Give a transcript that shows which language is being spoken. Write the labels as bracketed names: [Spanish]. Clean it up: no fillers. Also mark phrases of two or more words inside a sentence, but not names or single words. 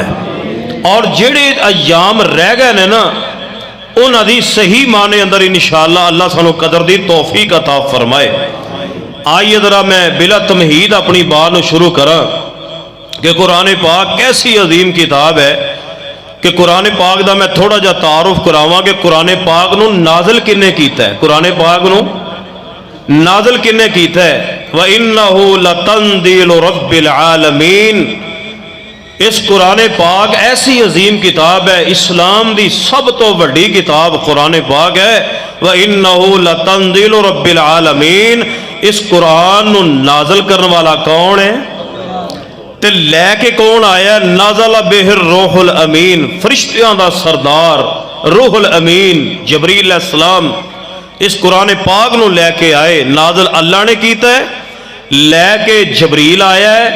[Punjabi] اور جیہڑے ایام رہ گئے نے نہ، اوہناں دی صحیح معنے اندر ان شاء اللہ اللہ سانوں قدر دی توفیق عطا فرمائے. آئیے ذرا میں بلا تمہید اپنی بات نوں شروع کراں کہ قرآن پاک کیسی عظیم کتاب ہے کہ قرآن پاک کا میں تھوڑا جا تعارف کراواں کہ قرآن پاک نوں نازل کنے کیتا ہے. قرآن پاک نوں نازل کنے کیتا ہے? [Arabic] وإنه لتنزيل رب العالمين. [Punjabi] اس قرآن پاک ایسی عظیم کتاب ہے، اسلام کی سب توں وڈی کتاب قرآن پاک ہے. [Arabic] وإنه لتنزيل رب العالمين. [Punjabi] اس قرآن نوں نازل کرنے والا کون ہے تے لے کے کون آیا? [Arabic] نزل به الروح الأمين, [Punjabi] فرشتیاں دا سردار [Arabic] الروح الأمين [Punjabi] جبریل علیہ السلام اس قرآن پاک نوں لے کے آئے. نازل اللہ نے کیتا ہے، لے کے جبریل آیا ہے.